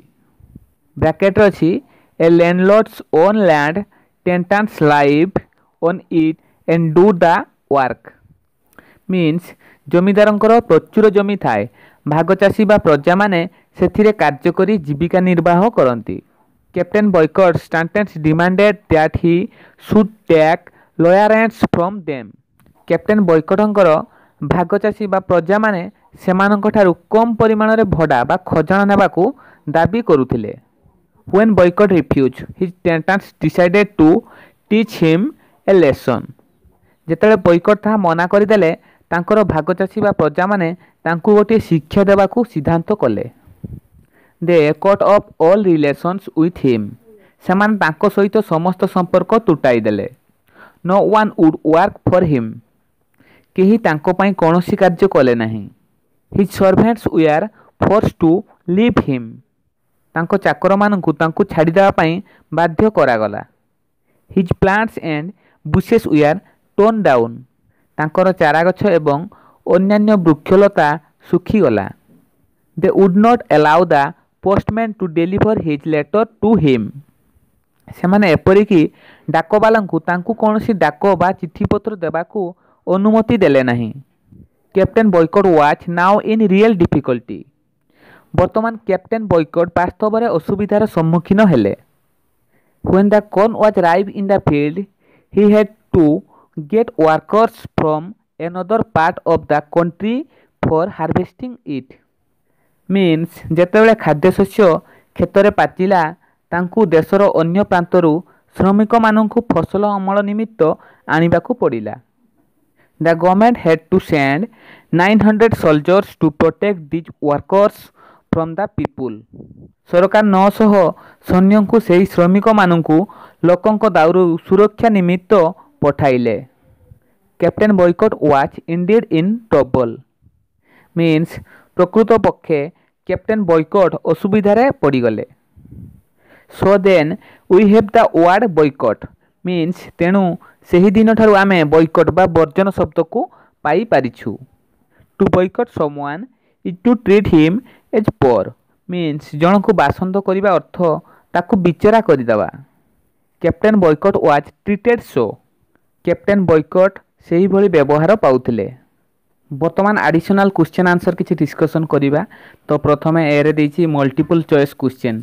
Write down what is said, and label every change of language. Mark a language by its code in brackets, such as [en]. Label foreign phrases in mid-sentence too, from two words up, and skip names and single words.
[or] ବ୍ରାକେଟ୍ରେ ଅଛି [en] a landlords own land tenants live on it and do the work means [or] ଜମିଦାରଙ୍କର ପ୍ରଚୁର ଜମି ଥାଏ, ଭାଗଚାଷୀ ବା ପ୍ରଜାମାନେ ସେଥିରେ କାର୍ଯ୍ୟ କରି ଜୀବିକା ନିର୍ବାହ କରନ୍ତି। [en] Captain Boycott tenants demanded that he should take lower rents from them. [or] କ୍ୟାପ୍ଟେନ୍ ବୟକଟ୍ଙ୍କର ଭାଗଚାଷୀ ବା ପ୍ରଜାମାନେ ସେମାନଙ୍କଠାରୁ କମ୍ ପରିମାଣରେ ଭଡ଼ା ବା ଖଜଣା ନେବାକୁ ଦାବି କରୁଥିଲେ। [en] When Boycott refused, his tenants decided to teach him a lesson. [or] ଯେତେବେଳେ ବୟକଟ୍ ତାହା ମନା କରିଦେଲେ ତାଙ୍କର ଭାଗଚାଷୀ ବା ପ୍ରଜାମାନେ ତାଙ୍କୁ ଗୋଟିଏ ଶିକ୍ଷା ଦେବାକୁ ସିଦ୍ଧାନ୍ତ କଲେ। [en] They cut off all relations with him. [or] ସେମାନେ ତାଙ୍କ ସହିତ ସମସ୍ତ ସମ୍ପର୍କ ତୁଟାଇ ଦେଲେ। [en] No one would work for him. [or] କେହି ତାଙ୍କ ପାଇଁ କୌଣସି କାର୍ଯ୍ୟ କଲେ ନାହିଁ। [en] His servants were forced to leave him. [or] ତାଙ୍କ ଚାକରମାନଙ୍କୁ ତାଙ୍କୁ ଛାଡ଼ିଦେବା ପାଇଁ ବାଧ୍ୟ କରାଗଲା। [en] His plants and bushes were torn down. [or] ତାଙ୍କର ଚାରାଗଛ ଏବଂ ଅନ୍ୟାନ୍ୟ ବୃକ୍ଷଲତା ଶୁଖିଗଲା। [en] They would not allow the postman to deliver his letter to him. [or] ସେମାନେ ଏପରିକି ଡାକବାଲାଙ୍କୁ ତାଙ୍କୁ କୌଣସି ଡାକ ବା ଚିଠିପତ୍ର ଦେବାକୁ ଅନୁମତି ଦେଲେ ନାହିଁ। [en] Captain Boycott was now in real difficulty. [or] ବର୍ତ୍ତମାନ କ୍ୟାପ୍ଟେନ୍ ବୟକଟ୍ ବାସ୍ତବରେ ଅସୁବିଧାର ସମ୍ମୁଖୀନ ହେଲେ। [en] When the corn was ripe in the field, he had to get workers from another part of the country for harvesting it. [or] Means ଯେତେବେଳେ ଖାଦ୍ୟଶସ୍ୟ କ୍ଷେତରେ ପାଚିଲା ତାଙ୍କୁ ଦେଶର ଅନ୍ୟ ପ୍ରାନ୍ତରୁ ଶ୍ରମିକମାନଙ୍କୁ ଫସଲ ଅମଳ ନିମିତ୍ତ ଆଣିବାକୁ ପଡ଼ିଲା। [en] The government had to send 900 soldiers to protect these workers from the people. [or] ସରକାର 900 ସୈନ୍ୟଙ୍କୁ ସେହି ଶ୍ରମିକମାନଙ୍କୁ ଲୋକଙ୍କ ଦାଉରୁ ସୁରକ୍ଷା ନିମିତ୍ତ ପଠାଇଲେ। [en] Captain Boycott was indeed in trouble means [or] ପ୍ରକୃତ ପକ୍ଷେ କ୍ୟାପ୍ଟେନ୍ ବୟକଟ୍ ଅସୁବିଧାରେ ପଡ଼ିଗଲେ। [en] So then we have the word boycott means [or] ତେଣୁ ସେହି ଦିନଠାରୁ ଆମେ ବୟକଟ୍ ବା ବର୍ଜନ ଶବ୍ଦକୁ ପାଇପାରିଛୁ। [en] To boycott someone is to treat him as poor means [or] ଜଣକୁ ବାସନ୍ଦ କରିବା ଅର୍ଥ ତାକୁ ବିଚରା କରିଦେବା। [en] Captain Boycott was treated so. [or] କ୍ୟାପ୍ଟେନ୍ ବୟକଟ୍ ସେହିଭଳି ବ୍ୟବହାର ପାଉଥିଲେ। ବର୍ତ୍ତମାନ [en] additional question answer [or] କିଛି ଡିସ୍କସନ୍ କରିବା। ତ ପ୍ରଥମେ ଏରେ ଦେଇଛି [en] multiple choice question.